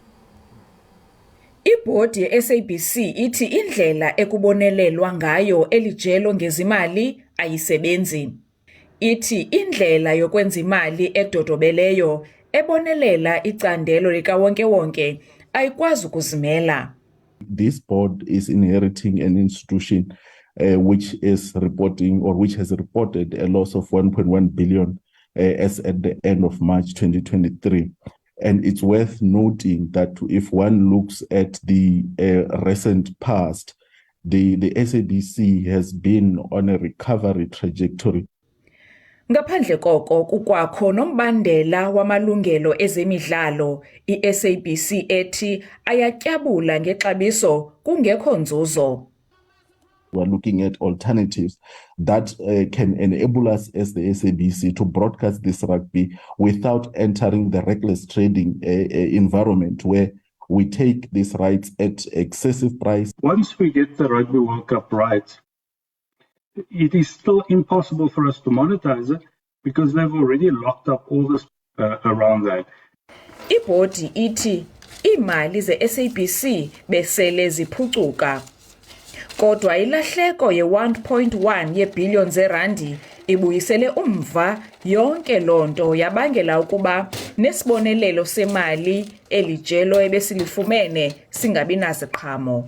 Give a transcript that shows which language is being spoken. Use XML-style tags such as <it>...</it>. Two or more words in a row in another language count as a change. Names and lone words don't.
<xh>Ibhodi ye-SABC ithi indlela ekubonelelwa ngayo elijelo ngezimali ayisebenzi. Ithi indlela yokwenza imali edodobeleyo ebonelela icandelo likawonke-wonke ayikwazi ukuzimela.</xh> <en>This board is inheriting an institution which is reporting or which has reported a loss of 1.1 billion as at the end of March 2023. And it's worth noting that if one looks at the recent past, the SABC has been on a recovery trajectory.</en> <xh>Ngaphandle koko kukwakho nombandela wamalungelo ezemidlalo, i-SABC ethi ayatyabula ngexabiso kungekho nzuzo.</xh> <en>We're looking at alternatives that can enable us as the SABC to broadcast this rugby without entering the reckless trading environment where we take these rights at excessive price. Once we get the Rugby World Cup right, it is still impossible for us to monetize it because they've already locked up all this around that.</en> <xh>Ibhodi ithi imali ze-SABC besele ziphucuka. Kodwa ilahleko ye-1.1 yeebhiliyoni zerandi ibuyisele umva yonke loo nto yabangela ukuba nesibonelelo semali elijelo ebesilifumene singabi naziqhamo.</xh>